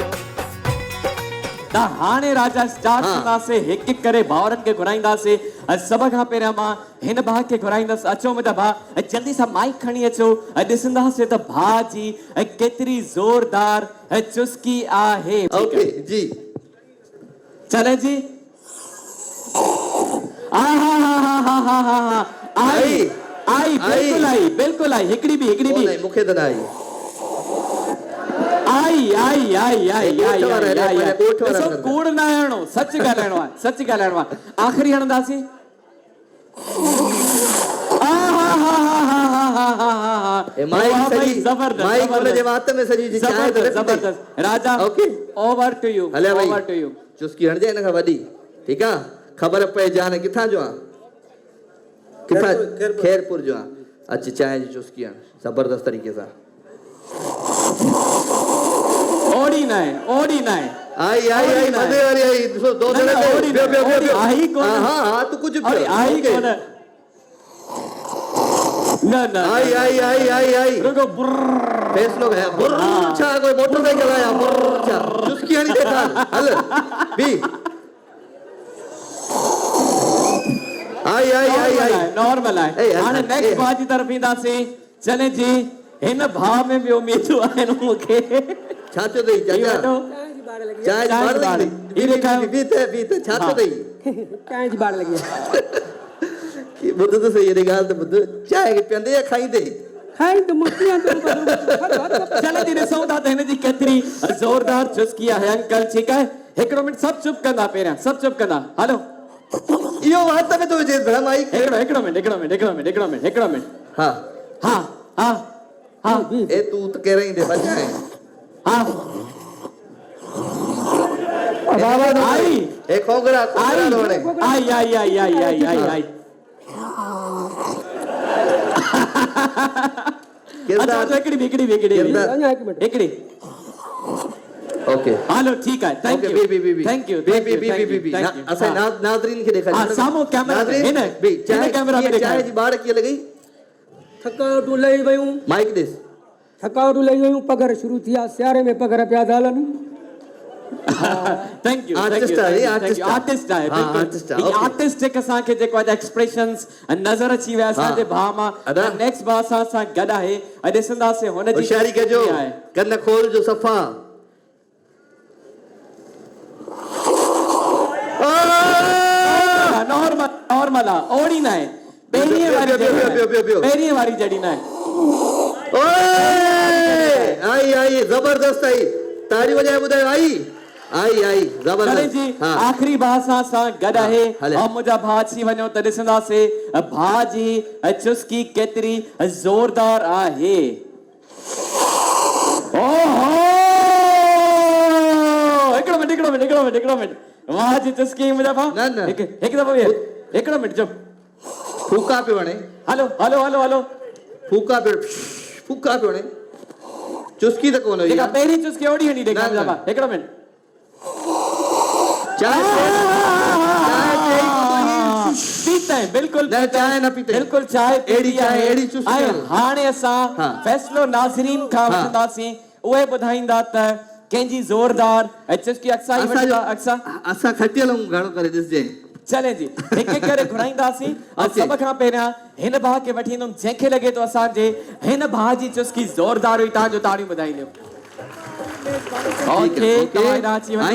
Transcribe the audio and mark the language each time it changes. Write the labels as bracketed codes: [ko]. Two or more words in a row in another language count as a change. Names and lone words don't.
[sd] त हाणे राजा स्टार्ट कंदासीं। हिकु हिकु करे भाउरनि खे घुराईंदासीं। सभ खां पहिरियां मां हिन भाउ खे घुराईंदसि। अचो मुंहिंजा भाउ, जल्दी सां माइक खणी अचो। ॾिसंदासीं त भाउ जी केतिरी ज़ोरदार चुस्की आहे। ओके जी, चले जी। आई बिल्कुलु आई। हिकिड़ी बि मूंखे त न आई। आई कूड़ न हणो, सच ॻाल्हाइणो आहे, सच ॻाल्हाइणो आहे। आख़िरी हणंदासीं। ज़बरदस्त राजा। [en] over to you. [sd] चुस्की हणजे हिन खां वॾी, ठीकु आहे। ख़बर पए जान किथां जो आहे? किथां? खैरपुर जो आहे। अच चांहि जी चुस्की हण ज़बरदस्त तरीक़े सां। ओड़ी न आहे। आई मज़े वारी आई। ॾिसो दो जने ॿियो आई कोन। हां तू कुछ आई कोन। न आई रुको। फैसलो है छा? कोई मोटरसाइकिल आया छा? चुस्की हणी देखा हल बी। आई नॉर्मल आहे। हाणे नेक्स्ट भाउ जी तरफ़ ईंदासीं। चले जी। हिन भाउ में बि उम्मीदूं आहिनि मूंखे। छा थियो अथई चाचा? चांहि जी बाड़ लॻी। बीते छा थियो अथई? चांहि जी बाड़ लॻी। ॿुध त सही हेॾी ॻाल्हि त ॿुध। चांहि खे पीअंदे या खाईंदे? चलो जी, ॾिसूं था त हिन जी केतिरी ज़ोरदार चुस्की आहे। अंकल ठीकु आहे? हिकिड़ो मिंट सभु चुप कंदा। पहिरियां सभु चुप कंदा। हलो इहो हथ में थो विझे भला माइक। हिकिड़ो मिंट। हा ए तू त कहिड़े ईंदे बचाए। आई ए खोगरा रोड़े। आई अच्छा हिकिड़ी ओके हलो [ur] ٹھیک ہے [sd] थैंक ओके यू बी [en] thank you [sd] बी असां नाज़रीन खे ॾेखारियो हाँ, साम्हूं कैमरा में, नाज़रीन हिन- बी हिन चांहि कैमरा में चांहि जी बाड़ कीअं लॻई थकावटूं लही वयूं माइक ॾिस थकावटूं लही वयूं पघर शुरू थी विया सियारे में पघर पिया था हलनि [en] thank you [sd] Artist आहे, ये artist आहे। आर्टिस्ट आहे हाँ, artist आहे, okay. आर्टिस्टिक असांखे जेको आहे एक्सप्रेशंस नज़र अची विया असांजे भाउ मां अदा। नेक्स्ट भाउ सां गॾु आहे ऐं ॾिसंदासीं हुन जी होशियारी कजो आहे कन खोल जो सफ़ा नॉर्मल नॉर्मल आहे ओड़ी न आहे पहिरीं वारी ॿियो। पहिरीं वारी जड़ी न आहे ओए आई आई जबरदस्त आई ताड़ी वजाए ॿुधायो आई आई चले जबरदस्त जी हाँ आख़िरी भाउ सां गॾु आहे हले। ऐं मुंहिंजा भाउ अची वञो त ॾिसंदासीं भाउ जी चुस्की केतिरी ज़ोरदार आहे ओहो हिकिड़ो मिंट वाह जी चुस्की मुंहिंजा भाउ न, न। हिकु दफ़ो वीह हिकिड़ो मिंट जो फूका पियो वणे हलो हलो हलो हलो फूका पियो वणे चुस्की त कोन हुई जेका पहिरीं चुस्की ओड़ी हणी ॾेखार न, मुंहिंजा न। भाउ हिकिड़ो मिंट [ur] پیتے ہیں بالکل نہ، چائے نہ پیتے. [sd] बिल्कुल चाय एड़ी चाय, एड़ी चुस्की ऐं न। हाणे असां हाँ। फैसलो नाज़रीन खां हाँ। वठंदासीं उहे ॿुधाईंदा त कंहिंजी ज़ोरदार ऐं चुस्की अक्सा ई वठंदा अक्सा असां खटियल हूं घणो करे ॾिसजे चले जी हिकु करे घुराईंदासीं ऐं Okay. सभ खां पहिरियां हिन भाउ खे वठी ईंदुमि जंहिंखे लॻे थो असांजे हिन भाउ जी चुस्की ज़ोरदार हुई तव्हांजो ताड़ियूं ॿुधाईंदियूं ओके तव्हां हेॾां अची वञो